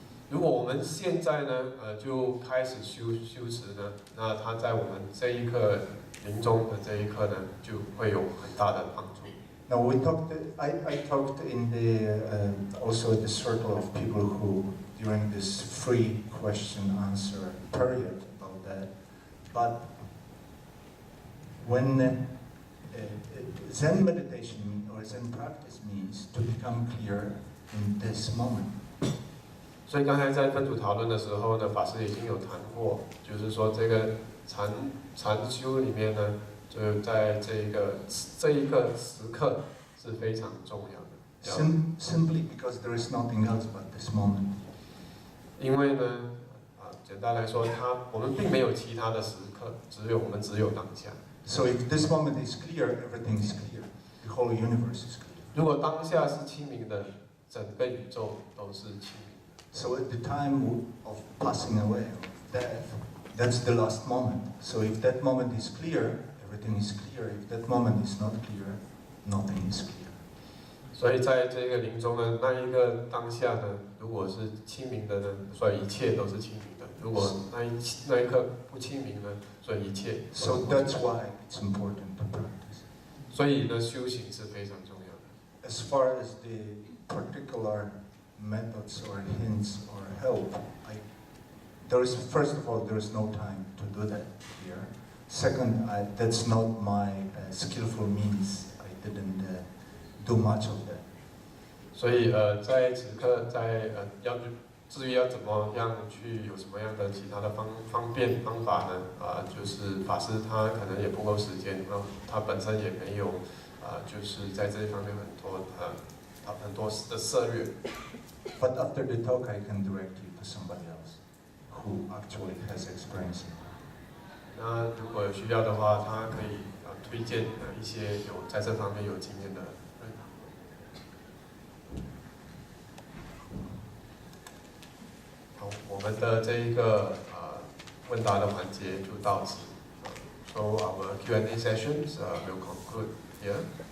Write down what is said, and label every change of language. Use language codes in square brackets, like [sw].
[zh] 如果我们现在呢，就开始修持呢，那它在我们这一刻临终的这一刻呢，就会有很大的帮助。 [en] Now I talked in the also the circle of people who during this free question answer period about that, but when Zen meditation or Zen practice means to become clear in this moment. [zh] 所以刚才在分组讨论的时候呢，法师已经有谈过，就是说这个禅修里面呢，就在这一个时刻是非常重要的。 [en] Simply because there is nothing else but this moment. [zh] 因为呢，简单来说，我们并没有其他的时刻，我们只有当下。 [en] So if this moment is clear, everything is clear. The whole universe is clear. [zh] 如果当下是清明的，整个宇宙都是清明。 [en] So at the time of passing away, of death, that's the last moment. So if that moment is clear, everything is clear. If that moment is not clear, nothing is clear. [zh] 所以在这个临终的那一个当下呢，如果是清明的呢，所以一切都是清明的；如果那一刻不清明呢，所以一切。 [en] So that's why it's important to practice. [zh] 所以呢，修行是非常重要的。 [en] As far as the particular methods or hints or help, first of all, there is no time to do that here. Second, that's not my skillful means. I didn't do much of that. [zh] 所以在此刻，至于要怎么样去有什么样的其他的方便方法呢？就是法师他可能也不够时间，他本身也没有就是在这一方面很多的策略。 [en] But after the talk, I can direct you to somebody else who actually has experience. [zh] 那如果有需要的话，他可以推荐一些在这方面有经验的人。好，我们的这一个问答的环节就到此。 [en] So our Q&A sessions will conclude here.